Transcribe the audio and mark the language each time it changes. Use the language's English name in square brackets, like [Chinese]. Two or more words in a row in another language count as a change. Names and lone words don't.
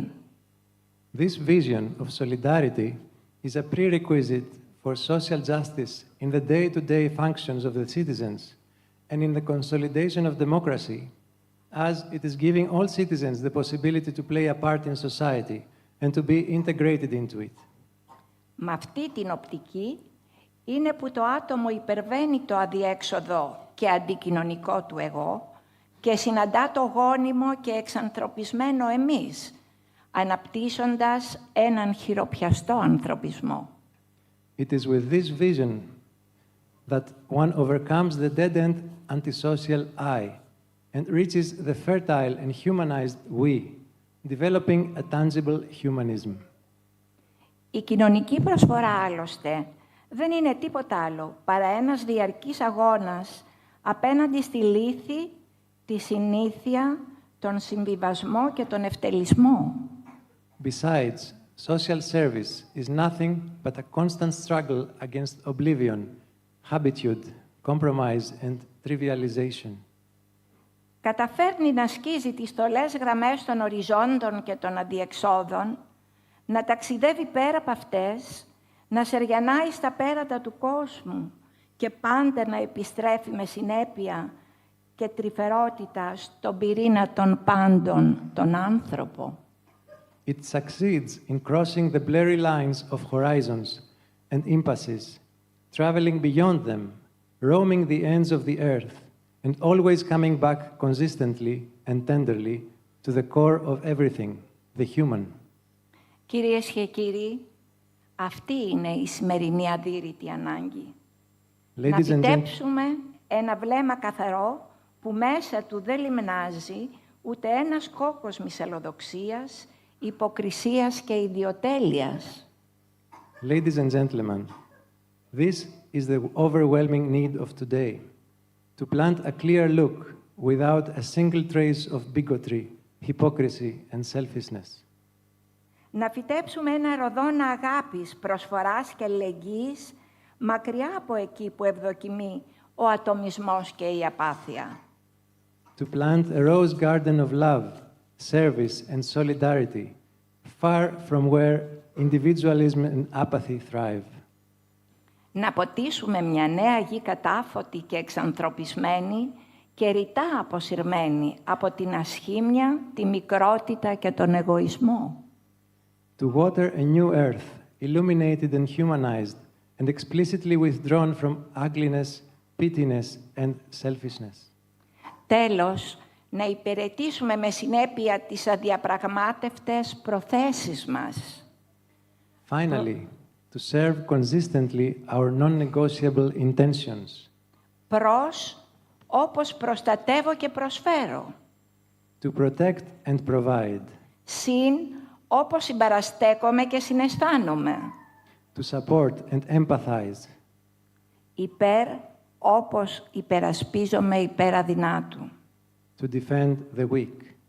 [English] This vision of solidarity is a prerequisite for social justice in the day-to-day functions of the citizens and in the consolidation of democracy, as it is giving all citizens the possibility to play a part in society and to be integrated into it. [Greek] Με αυτή την οπτική είναι που το άτομο υπερβαίνει το αδιέξοδο και αντικοινωνικό του εγώ και συναντά το γόνιμο και εξανθρωπισμένο εμείς, αναπτύσσοντας έναν χειροπιαστό ανθρωπισμό. [English] It is with this vision that one overcomes the dead-end antisocial I and reaches the fertile and humanized we, developing a tangible humanism. [Greek] Η κοινωνική προσφορά, άλλωστε, δεν είναι τίποτα άλλο παρά ένας διαρκής αγώνας απέναντι στη λύθη, τη συνήθεια, τον συμβιβασμό και τον ευτελισμό. [English] Besides, social service is nothing but a constant struggle against oblivion, habitude, compromise and trivialization. [Greek] Καταφέρνει να σκίζει τις στολές γραμμές των οριζόντων και των αδιεξόδων, να ταξιδεύει πέρα από αυτές, να σεριανάει στα πέρατα του κόσμου και πάντα να επιστρέφει με συνέπεια και τρυφερότητα στον πυρήνα των πάντων, τον άνθρωπο. [English] It succeeds in crossing the blurry lines of horizons and impasses, traveling beyond them, roaming the ends of the earth, and always coming back consistently and tenderly to the core of everything, the human. [Greek] Κυρίες και κύριοι, αυτή είναι η σημερινή αδύρυτη ανάγκη. Να φυτέψουμε ένα βλέμμα καθαρό που μέσα του δεν λιμνάζει ούτε ένας κόκκος μυσαλλοδοξίας, υποκρισίας και ιδιοτέλειας. [English] Ladies and gentlemen, this is the overwhelming need of today, to plant a clear look without a single trace of bigotry, hypocrisy and selfishness. [Greek] Να φυτέψουμε ένα ροδόνα αγάπης, προσφοράς και αλληλεγγύης, μακριά από εκεί που ευδοκιμεί ο ατομισμός και η απάθεια. [English] To plant a rose garden of love, service and solidarity, far from where individualism and apathy thrive. [Greek] Να ποτίσουμε μια νέα γη κατάφωτη και εξανθρωπισμένη και ρητά αποσυρμένη από την ασχήμια, τη μικρότητα και τον εγωισμό. [English] To water a new earth, illuminated and humanized, and explicitly withdrawn from ugliness, pittiness and selfishness. [Greek] Τέλος, να υπηρετήσουμε με συνέπεια τις αδιαπραγμάτευτες προθέσεις μας. [English] Finally, to serve consistently our non-negotiable intentions. [Greek] Προς, όπως προστατεύω και προσφέρω. [English] To protect and provide. [Greek] Συν, όπως συμπαραστέκομαι και συναισθάνομαι. [English] To support and empathize. [Greek] Υπέρ, όπως υπερασπίζομαι υπέρ αδυνάτου. [English] To defend the weak.